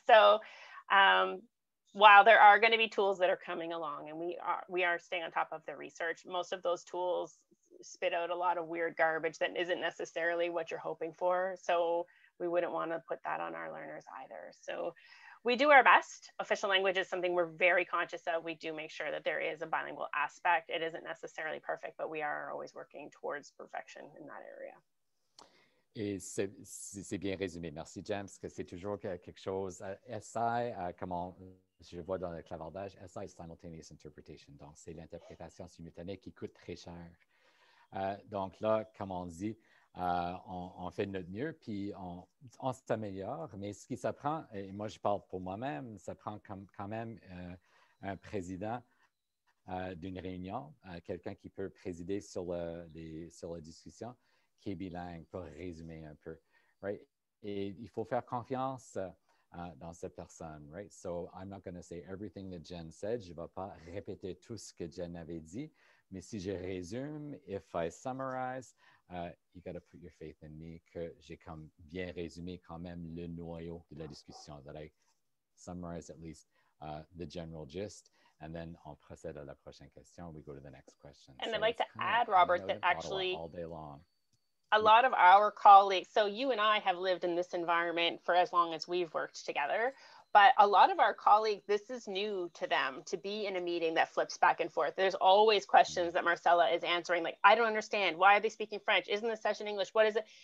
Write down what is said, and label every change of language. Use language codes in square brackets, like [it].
[en] So while there are going to be tools that are coming along, and we are staying on top of the research, most of those tools spit out a lot of weird garbage that isn't necessarily what you're hoping for. So we wouldn't want to put that on our learners either. So we do our best. Official language is something we're very conscious of. We do make sure that there is a bilingual aspect. It isn't necessarily perfect, but we are always working towards perfection in that area. [fr] Et c'est bien résumé. Merci, James, que c'est toujours quelque chose. SI, comme je vois dans le clavardage, SI, [en] simultaneous interpretation. [fr] Donc, c'est l'interprétation simultanée qui coûte très cher. Donc là, comme on dit, on fait de notre mieux, puis on s'améliore. Mais ce qui s'apprend, et moi je parle pour moi-même, ça prend quand même un président d'une réunion, quelqu'un qui peut présider sur la discussion, qui est bilingue, pour résumer un peu. Right? Et il faut faire confiance dans cette personne. [en] Right? So I'm not going to say everything that Jen said. [fr] Je ne vais pas répéter tout ce que Jen avait dit. Mais si je résume, [en] if I summarize, you got to put your faith in me [fr] que j'ai comme bien résumé quand même le noyau de la discussion, [en] that I summarize at least the general gist, and then [fr] on procède à la prochaine question. [en] We go to the next question. And so I'd like to add, Robert, that actually all day long. A lot of our colleagues, so you and I have lived in this environment for as long as we've worked together. But a lot of our colleagues, this is new to them, to be in a meeting that flips back and forth. There's always questions that Marcella is answering, like, I don't understand. Why are they speaking French? Isn't the session English? What is it?